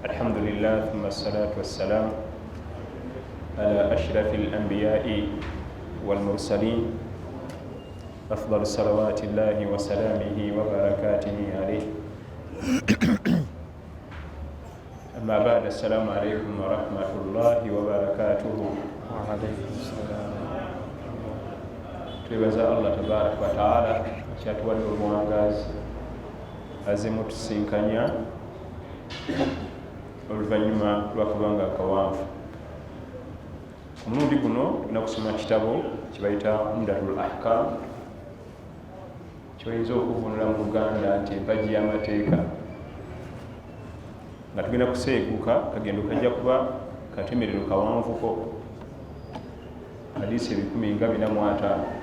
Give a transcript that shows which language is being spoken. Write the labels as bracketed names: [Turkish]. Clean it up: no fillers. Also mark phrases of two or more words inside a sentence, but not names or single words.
[Arabic] الحمد لله ثم الصلاة والسلام على أشرف الأنبياء والمرسلين أفضل صلوات الله وسلامه وبركاته عليه. أما بعد، السلام عليكم ورحمة الله وبركاته. وعليكم السلام. [Ganda] twebaza [Arabic] الله تبارك وتعالى [Ganda] kyatuwadde obuwangazi azemu tusinkanya oluvannyuma lwakubanga akawanvu. Ku mulundi guno tulina kusoma kitabo kibayita Umdatul Ahkam, kyoyinza okuvunula mu Luganda nti empagi y'amateeka, nga tugenda kuseeguka kagendo kajja kuba katemerero kawanvuko hadisi 1045